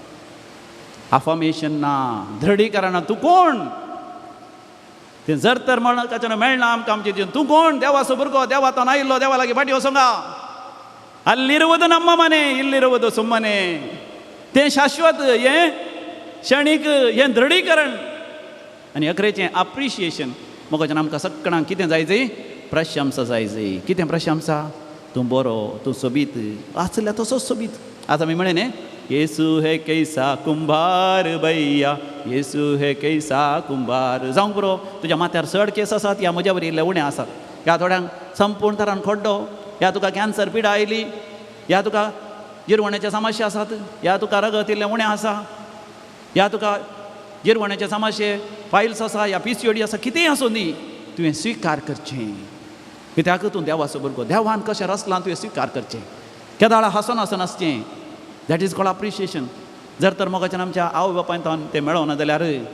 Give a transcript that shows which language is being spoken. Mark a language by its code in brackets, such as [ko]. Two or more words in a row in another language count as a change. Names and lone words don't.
[kok] अफर्मेशन ना दृढीकरण तूं कोण तें जर तर म्हणून मेळना आमकां आमचें जीवन तूं कोण देवाचो भुरगो देवातून आयिल्लो देवा लागीं फाटी वचोंगा [kn] ಅಲ್ಲಿರುವುದು ನಮ್ಮ ಮನೆ ಇಲ್ಲಿರುವುದು ಸುಮ್ಮನೆ [kok] तें शाश्वत हें क्षणीक हें दृढीकरण आनी अकरेचें अप्रिशिएशन मोगाच्यान आमकां सगळ्यांक कितें जाय जाय प्रशंसा जाय जाय कितें प्रशंसा तूं बरो तूं सोबीत आसल्या तसोच सोबीत आतां आमी म्हळें न्ही [hi] येसू है कैसा कुंभार भैया येसू है कैसा कुंभार [kok] जावंक पुरो तुज्या माथ्यार चड केस आसात ह्या म्हज्या बरी इल्ले उणें आसात ह्या थोड्यांक संपूर्ण तरान खड्डो ह्या तुका कॅन्सर पिडा आयली ह्या तुका जिरवण्याचे समस्या आसात ह्या तुका रगत इल्लें उणें आसा ह्या तुका जिरवण्याचे समस्ये फायल्स आसा ह्या PCOD आसा कितेंय आसूं दी तुवें स्विकार करचें कित्याक तूं देवाचो भुरगो देवान कशें रचलां तुवें स्विकार करचें केदाळा हांसून हांसून आसचें [en] that is called appreciation [kok] जर तर मोगाच्यान आमच्या आवय बापायन तें मेळोना जाल्यार